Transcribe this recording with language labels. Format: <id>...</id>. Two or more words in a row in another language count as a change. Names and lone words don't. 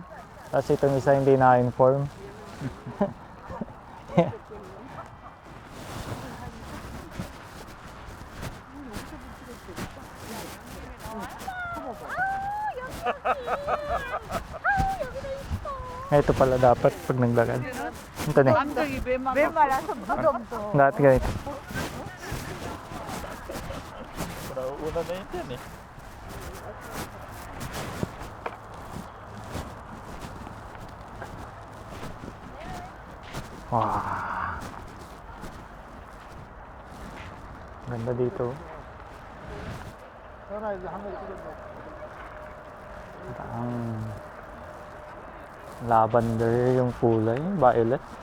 <tl>Tapos itong isa hindi na-inform. Ito pala dapat pag naglakad. Ito na.</tl> <ko>말아서 무덤도.</ko> <tl>Dati ganito. Nauuna na yun dyan eh. Wow. Ganda dito.</tl> <ko>전화 이제 한번 찍어줘.</ko> <tl>Ang lavender yung kulay, violet.</tl>